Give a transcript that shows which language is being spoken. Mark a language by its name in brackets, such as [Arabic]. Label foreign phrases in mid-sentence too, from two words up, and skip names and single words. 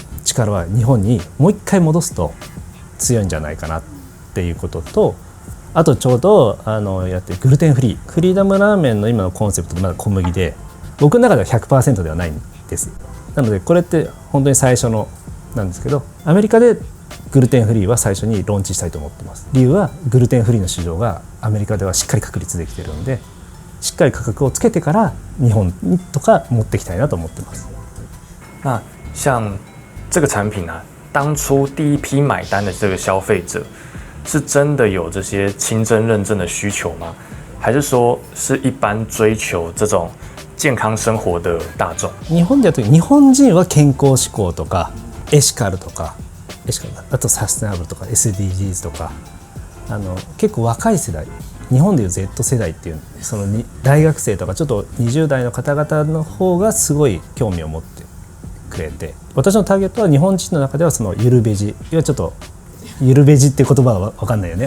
[Japanese] 力は日本にもう一回戻すと強いんじゃないかなっていうことと、あとちょうどやってるグルテンフリーフリーダムラーメンの今のコンセプトでまだ小麦で、僕の中では 100% ではないんです。なのでこれって本当に最初のなんですけど、アメリカでグルテンフリーは最初にローンチしたいと思ってます。理由はグルテンフリーの市場がアメリカではしっかり確立できているので、しっかり価格をつけてから日本とか持っていきたいなと思ってます。 [Chinese] 那像这个产品啊，当初第一批买单的这个消费者，是真的有这些清真认证的需求吗？还是说是一般追求这种健康生活的大众？ [Japanese] 日本でやると日本人は健康志向とかエシカルとか、あとサステナブルとか SDGs とか、結構若い世代、日本でいう Z 世代っていうその大学生とかちょっと20代の方々の方がすごい興味を持ってくれて、私のターゲットは日本人の中ではそのゆるベジ、要はちょっとゆるベジって言葉は分かんないよね。